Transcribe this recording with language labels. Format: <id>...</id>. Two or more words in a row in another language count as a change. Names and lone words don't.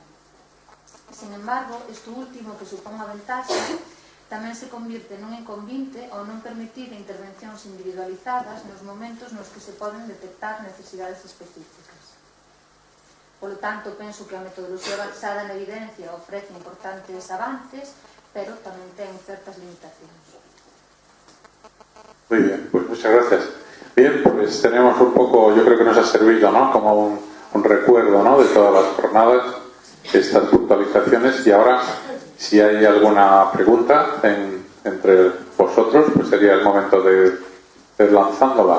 <es>Sin embargo,</es> <gl>isto último que supón unha ventaxa tamén se convirte nun inconvinte ao non permitir intervencións individualizadas nos momentos nos que se poden detectar necesidades específicas.</gl> <es>Por lo tanto,</es> <gl>penso que a metodoloxía basada na evidencia ofrece importantes avances, pero tamén ten certas limitacións.</gl> <es>Muy bien, pues muchas gracias. Bien, pues tenemos un poco, yo creo que nos ha servido, ¿no?, como un recuerdo, ¿no?, de todas las jornadas, estas puntualizaciones, y ahora, si hay alguna pregunta entre vosotros, pues sería el momento de ir lanzándola.</es>